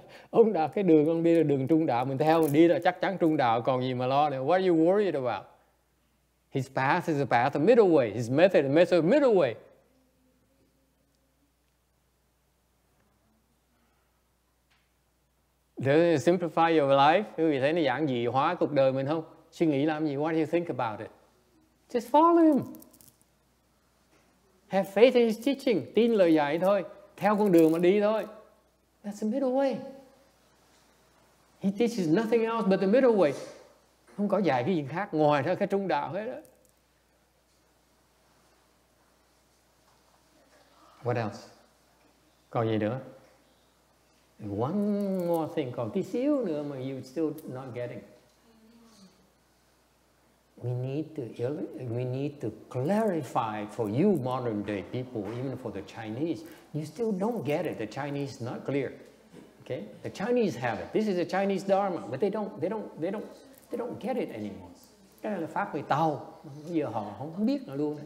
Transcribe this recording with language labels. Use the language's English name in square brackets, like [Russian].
[Vietnamese] Ông đã cái đường, ông đi là đường trung đạo, mình theo mình đi là chắc chắn trung đạo, còn gì mà lo nữa. [English] What are you worried about? His path is a path of middle way. His method is a method of middle way. Does it simplify your life? [Vietnamese] Quý vị thấy nó giản dị hóa cuộc đời mình không? Suy nghĩ làm gì? [English] What do you think about it? Just follow him. Have faith in his teaching. [Vietnamese] Tin lời dạy thôi. Theo con đường mà đi thôi. [English] That's the middle way. He teaches nothing else but the middle way. [Vietnamese] Không có dạy cái gì khác ngoài ra cái trung đạo hết đó. [English] What else? [Vietnamese] Còn gì nữa? [English] One more thing, [Vietnamese] còn tí xíu nữa mà [English] you still not getting. We need to clarify for you modern day people, even for the Chinese. You still don't get it. The Chinese is not clear. Okay? The Chinese have it. This is the Chinese Dharma, but they don't get it anymore. [Vietnamese] Cái này là pháp người Tàu. Bây giờ họ không biết nữa luôn.